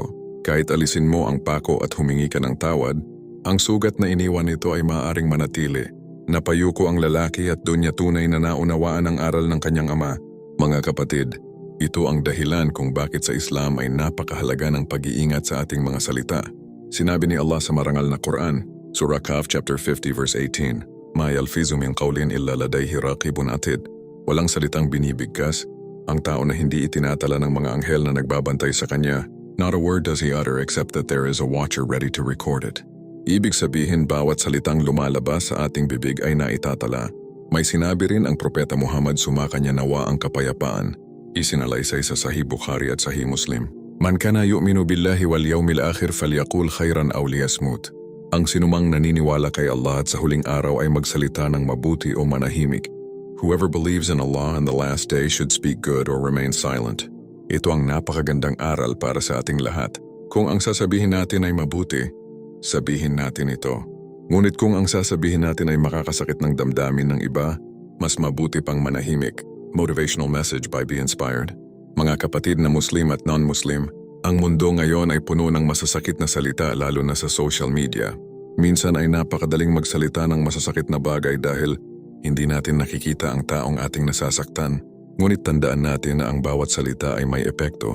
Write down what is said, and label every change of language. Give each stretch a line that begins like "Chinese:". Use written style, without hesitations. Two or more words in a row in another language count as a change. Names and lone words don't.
Filipino: Kahit alisin mo ang pako at humingi ka ng tawad, ang sugat na iniwan nito ay maaaring manatili Napayuko ang lalaki at doon niya tunay na naunawaan ang aral ng kanyang ama. Mga kapatid, ito ang dahilan kung bakit sa Islam ay napakahalaga ng pag-iingat sa ating mga salita. Sinabi ni Allah sa marangal na Quran, Surah Kahf chapter 50 verse 18,
Arabic: "ما يلفظ من قول إلا لديه رقيب عتيد."
Filipino: Walang salitang binibigkas ang tao na hindi itinatala ng mga anghel na nagbabantay sa kanya.
English: Not a word does he utter except that there is a watcher ready to record it.
Filipino: Ibig sabihin bawat salitang lumalabas sa ating bibig ay naitatala. May sinabi rin ang Propeta Muhammad sumakanya nawa ang kapayapaan. Isinalaysay sa Sahih Bukhari at Sahih Muslim.
Arabic: من كان يؤمن بالله واليوم الآخر فليقل خيرا أو ليصمت.
Filipino: Ang sinumang naniniwala kay Allah at sa huling araw ay magsalita ng mabuti o manahimik.
English: Whoever believes in Allah and the last day should speak good or remain silent.
Filipino: Ito ang napakagandang aral para sa ating lahat. Kung ang sasabihin natin ay mabuti, sabihin natin ito. Ngunit kung ang sasabihin natin ay makakasakit ng damdamin ng iba, mas mabuti pang manahimik.
English: Motivational message by Be Inspired.
Filipino: Mga kapatid na Muslim at non-Muslim, ang mundo ngayon ay puno ng masasakit na salita lalo na sa
English: social media.
Filipino: Minsan ay napakadaling magsalita ng masasakit na bagay dahil hindi natin nakikita ang taong ating nasasaktan. Ngunit tandaan natin na ang bawat salita ay may epekto.